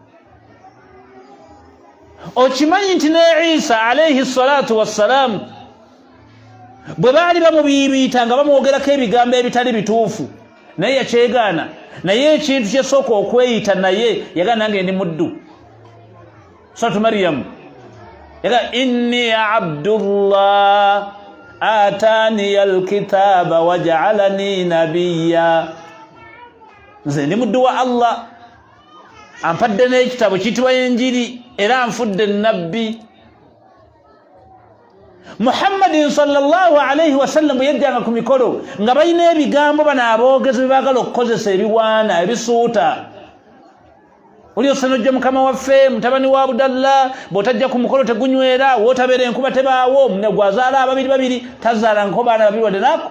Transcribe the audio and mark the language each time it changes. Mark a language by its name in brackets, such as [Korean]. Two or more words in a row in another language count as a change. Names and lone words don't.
[Ganda] Okimanyi nti ne Isa [Arabic] عليه الصلاة والسلام [Ganda] bwe baali bamubiibiyita nga bamwogerako ebigambo ebitali bituufu naye yakyegaana. Naye ekintu kyesooka okweyita naye yagaana nange ndi muddu. [Arabic] سورة مريم yaga إني عبد الله آتاني الكتاب وجعلني نبيا, [Ganda] nze ndi muddu wa Allah ampadde n'ekitabo kiyitibwa Enjiri era anfudde nabbi. Muhammadin [Arabic] صلى الله عليه وسلم [Ganda] bwe yajjanga ku mikolo nga balina ebigambo bano aboogezi bye baagala okukozesa ebiwaana ebisuuta. Oli osanojja mukama waffe mutabani wa Abdallah bw'otajja ku mukolo tegunywera, wootabeera enkuba tebaawo, gwazaala ababiri babiri tazaala nko baana babiri wadde nako.